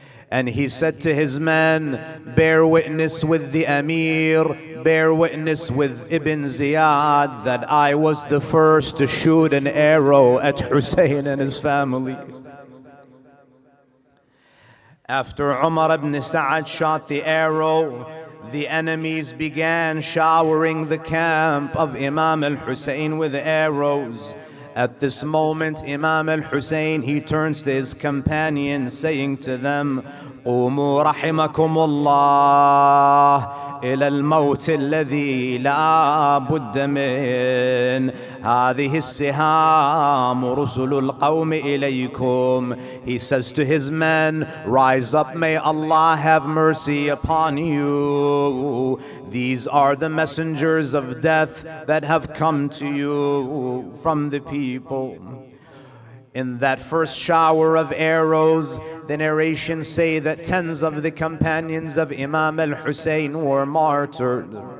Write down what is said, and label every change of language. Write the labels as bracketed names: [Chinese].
[English] And he said to his men, bear witness with the Amir, bear witness with Ibn Ziyad that I was the first to shoot an arrow at Hussein and his family. After Umar ibn Sa'ad shot the arrow, the enemies began showering the camp of Imam al-Hussein with arrows. At this moment, Imam al-Hussein, he turns to his companions saying to them, [Arabic] قوموا رحمكم الله إلى الموت الذي لا بد من هذه السهام رسل القوم إليكم. [English] He says to his men, rise up, may Allah have mercy upon you. These are the messengers of death that have come to you from the people. In that first shower of arrows, the narrations say that tens of the companions of Imam al-Hussein were martyred.